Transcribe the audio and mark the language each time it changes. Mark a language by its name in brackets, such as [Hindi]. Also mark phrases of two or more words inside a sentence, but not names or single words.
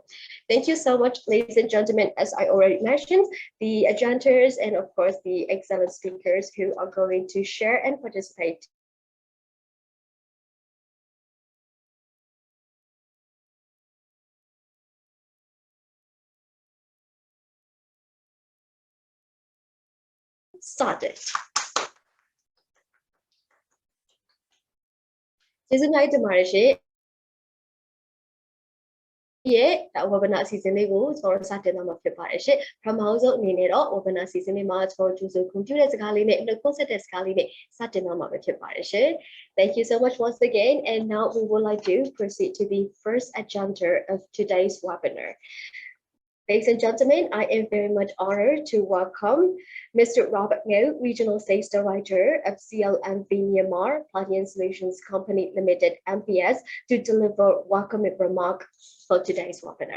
[English] Thank you so much, ladies and gentlemen. As I already mentioned, the agendas and of course the excellent speakers who are going to share and participate started. [Burmese] ကျေးဇူးများတင်ပါတယ်ရှင်ရဲ့ webinar အစီအစဉ်လေးကိုကျွန်တော်စတင်သွားမှာဖြစ်ပါတယ်ရှင်ပထမဆုံးအနေနဲ့တော့ webinar အစီအစဉ်လေးမှာကျွန်တော်ကြိုဆိုခွင့်ပြုတဲ့စကားလေးနဲ့နှုတ်ဆက်တဲ့စကားလေးနဲ့စတင်သွားမှာဖြစ်ပါတယ်ရှင် [English] Thank you so much once again, and now we would like to proceed to the first agenda of today's webinar. Ladies and gentlemen, I am very much honored to welcome Mr. Robert Ngo, Regional Sales Director of CLMV Myanmar Platinum Solutions Company Limited (MPS), to deliver welcoming remarks for today's webinar.